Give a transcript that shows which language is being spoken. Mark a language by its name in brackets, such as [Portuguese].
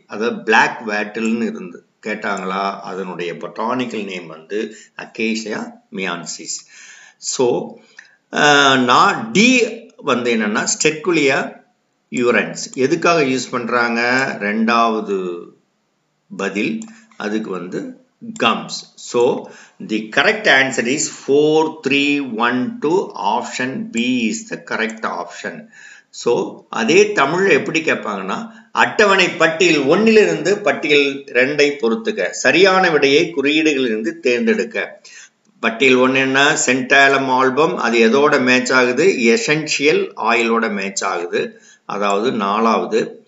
[Tamil] அதாவது பிளாக் வேட்டில்னு இருந்து கேட்டாங்களா, அதனுடைய பொட்டானிக்கல் நேம் வந்து அக்கேசியா மியான்சிஸ். ஸோ நான் டி வந்து என்னன்னா ஸ்டெக்குலியா யூரன்ஸ். எதுக்காக யூஸ் பண்றாங்க? 2வது பதில் அதுக்கு வந்து gums. [English] So the correct answer is 4312. Option B is the correct option. [Tamil] So அதே தமிழ்ல எப்படி கேட்பாங்கன்னா, அட்டவணை பட்டியல் 1லிருந்து பட்டியல் 2ஐ பொறுத்துக்க, சரியான விடையை குறியீடுகளிலிருந்து தேர்ந்தெடுக்க. பட்டியல் 1 என்ன? சென்டாலம் ஆல்பம். அது எதோட மேட்ச் ஆகுது? எசென்ஷியல் ஆயிலோட மேட்ச் ஆகுது, அதாவது 4வது.